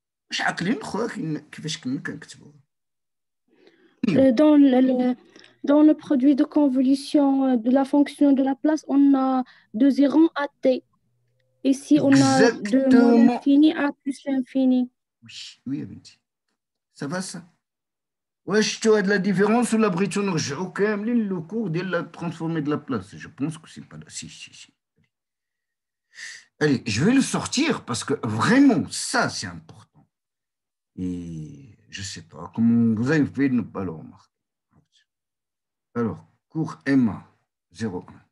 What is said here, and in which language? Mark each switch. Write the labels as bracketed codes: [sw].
[ar] واش عاقلين خويا كيفاش كنا كنكتبوا [fr] dans le produit de convolution de la fonction de la place, on a de 0 à t. Ici, on a de moins l'infini à plus l'infini. Oui, بنتي. Ça va ça? [ar] واش شفتوا هاد [fr] لا ديفيرونس [ar] ولا بغيتو نرجعوا كاملين لو كور ديال [fr] لا ترانسفورمي de la place? Je pense que c'est pas là. Si. Allez, je vais le sortir parce que vraiment, ça, c'est important. Et je sais pas comment vous avez fait de ne pas le remarquer. Alors, cours MA 01.